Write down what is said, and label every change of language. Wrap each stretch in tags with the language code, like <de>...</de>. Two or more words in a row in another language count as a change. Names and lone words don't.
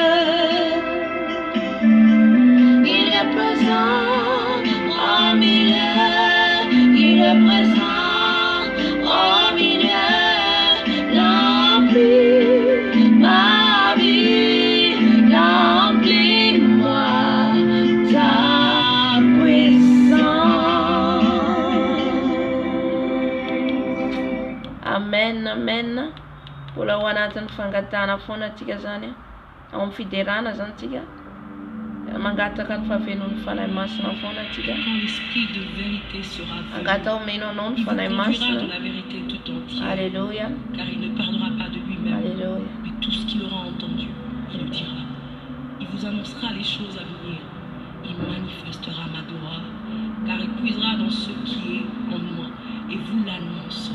<fr>il est présent au milieu, il est présent au milieu, remplis ma vie, remplis-moi ta puissance. Amen, amen.</fr> <mg>Mbola ho anatin'ny fangatahana foana antsika zany ao amin'ny fiderana zany antsika mangataka ny fahavelon'ny fanahy masina foana antsika.</mg> <fr>Quand l'esprit de vérité sera venu,</fr> <mg>Angata omena anao ny</mg> <fr>il vous</fr> <mg>fanahy</mg> <fr>conduira</fr> <mg>masina.</mg> <fr>dans la vérité tout entière, Alléluia, car il ne parlera pas de lui-même, alléluia. mais tout ce qu'il aura entendu, il le dira. Il vous annoncera les choses à venir. Il manifestera ma gloire, car il puisera dans ce qui est en moi et vous l'annoncera.</fr>